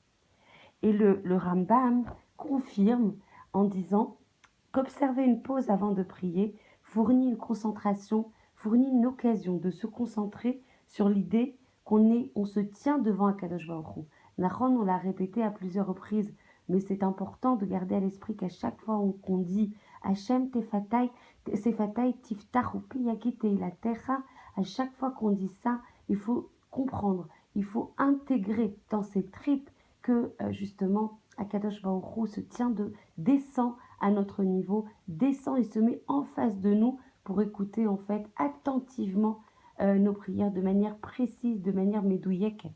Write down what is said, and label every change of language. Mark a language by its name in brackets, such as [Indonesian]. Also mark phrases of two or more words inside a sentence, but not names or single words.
[French] Et le Rambam confirme en disant qu'observer une pause avant de prier fournit une concentration, fournit une occasion de se concentrer sur l'idée on se tient devant [Hebrew] הקדוש ברוך הוא. [French] Nachon, on l'a répété à plusieurs reprises, mais c'est important de garder à l'esprit qu'à chaque fois qu'on dit [Hebrew] השם שפתי תפתח ופי יגיד תהלתך, [French] à chaque fois qu'on dit ça, il faut comprendre, il faut intégrer dans ses tripes que justement [Hebrew] הקדוש ברוך הוא [French] se descend à notre niveau, descend et se met en face de nous pour écouter en fait attentivement nos prières de manière précise, de manière médouillette.